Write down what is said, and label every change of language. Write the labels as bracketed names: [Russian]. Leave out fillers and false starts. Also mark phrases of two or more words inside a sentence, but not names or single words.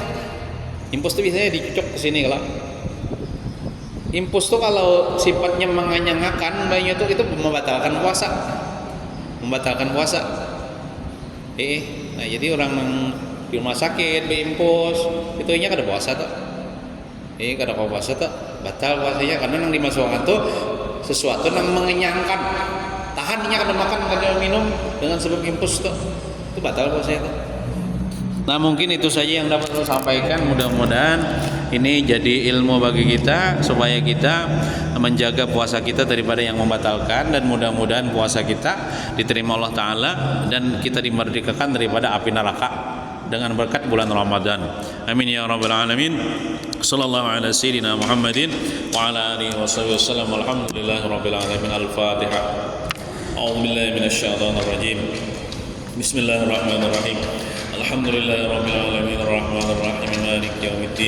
[Banjar] Impus itu biasanya dicocok ke sini kalau impus tuh kalau sifatnya menganyangakan banyak itu membatalkan puasa. Nah jadi orang di rumah sakit berimpus itu nya kada puasa tuh. Kada puasa tuh batal puasanya karena yang dimasukkan tuh sesuatu yang mengenyangkan. Tahannya kada makan kada minum dengan sebab impus tuh. Itu batal puasanya tuh. [Indonesian] Nah mungkin itu saja yang dapat saya sampaikan. Mudah-mudahan ini jadi ilmu bagi kita supaya kita menjaga puasa kita daripada yang membatalkan, dan mudah-mudahan puasa kita diterima Allah Ta'ala dan kita dimerdekakan daripada api neraka dengan berkat bulan Ramadan. [Arabic] آمين يا رب العالمين. صلى الله على سيدنا محمد وعلى آله وصحبه وسلم. الحمد لله رب العالمين. Al-Fatihah. أعوذ بالله من الشيطان الرجيم. بسم الله الرحمن الرحيم. الحمد لله رب العالمين الرحمن الرحيم مالك يوم الدين.